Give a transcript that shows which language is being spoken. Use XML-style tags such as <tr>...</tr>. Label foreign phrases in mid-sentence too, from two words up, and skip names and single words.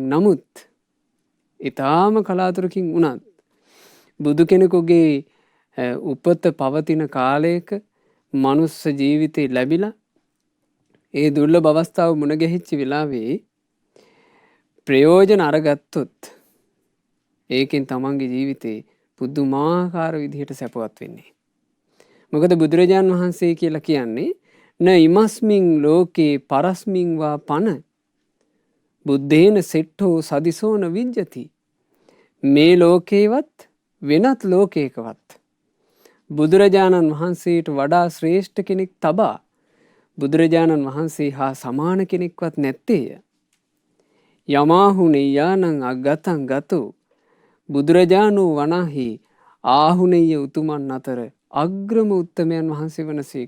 <si>නමුත් ඊටාම කලාතුරකින් වුණත් බුදු කෙනෙකුගේ උපත පවතින කාලයක මනුස්ස ජීවිතේ ලැබිලා ඒ දුර්ලභ අවස්ථාව මුණ ගැහිච්ච වෙලාවේ ප්‍රයෝජන අරගත්තොත් ඒකෙන් තමන්ගේ ජීවිතේ පුදුමාකාර විදිහට සැපවත් වෙන්නේ. මොකද බුදුරජාණන් වහන්සේ කියලා කියන්නේ</si> <pi>න ඉමස්මින් ලෝකේ පරස්මින් වා පන බුද්ධේන සෙට්ඨෝ සදිසෝන විජ්ජති.</pi> <si>මේ ලෝකේවත් වෙනත් ලෝකයකවත් බුදුරජාණන් වහන්සේට වඩා ශ්‍රේෂ්ඨ කෙනෙක් තබා බුදුරජාණන් වහන්සේ හා සමාන කෙනෙක්වත් නැත්තේය.</si> <pi>යමාහු නෙය්‍යානං අගතං ගතෝ</pi> <si>බුදුරජාණෝ වනාහි ආහුනෙය උතුමන් අතර අග්‍රම උත්තමයන් වහන්සේ වනසේක.</si>